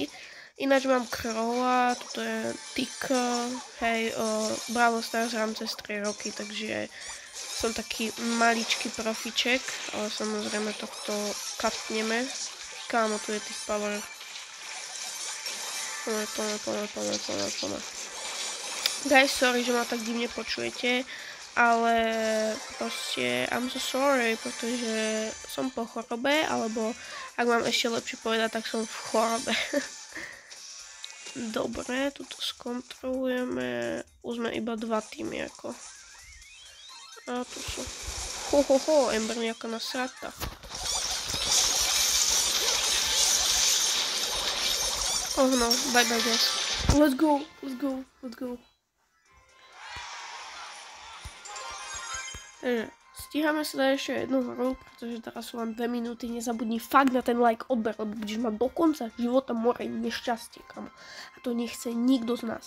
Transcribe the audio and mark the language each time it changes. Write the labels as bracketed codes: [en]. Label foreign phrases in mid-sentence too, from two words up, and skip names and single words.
[sk] Ináč mám Krola, toto je Tik, hej, Brawl Stars hrám cez 3 roky, takže som taký maličký profiček, ale samozrejme tohto katneme. Kámo, tu je tých power. Poďme. [en] Guys, sorry, [sk] že ma tak divne počujete, ale proste [en] I'm so sorry, [sk] pretože som po chorobe, alebo ak mám ešte lepšie povedať, tak som v chorobe. Dobre, tuto skontrolujeme. Už sme iba 2 týmy ako. A tu sú. Ember nejaká nasrata. [en] Oh no, bye guys. Let's go. [sk] Takže stíhame sa dať ešte jednu hru, pretože teraz sú len 2 minúty, nezabudni fakt na ten like, odber, lebo budeš mať do konca života more nešťastie, kamo. A to nechce nikto z nás.